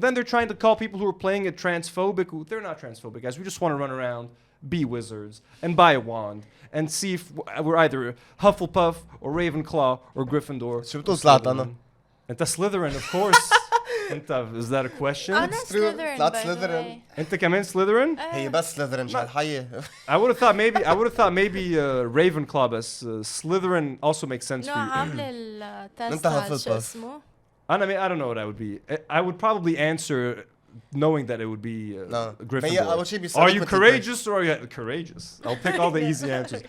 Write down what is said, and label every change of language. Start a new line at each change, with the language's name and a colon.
English: Then they're trying to call people who are playing it transphobic. They're not transphobic, guys. We just want to run around, be wizards, and buy a wand, and see if we're either Hufflepuff or Ravenclaw or Gryffindor.
Arabic: شو بتطلع أنا؟ أنت
English: Slytherin, of course. Is that a question?
Arabic: أنا
English: Slytherin, by the way.
Arabic: أنت كمان Slytherin? هي بس Slytherin شو هالحية.
English: I would have thought maybe Ravenclaw, but Slytherin also makes sense for you.
Arabic: عاملة التست شو اسمه؟
English: I mean, I don't know what I would be. I would probably answer knowing that it would be Gryffindor. Are you courageous or are you courageous? I'll pick all the easy answers.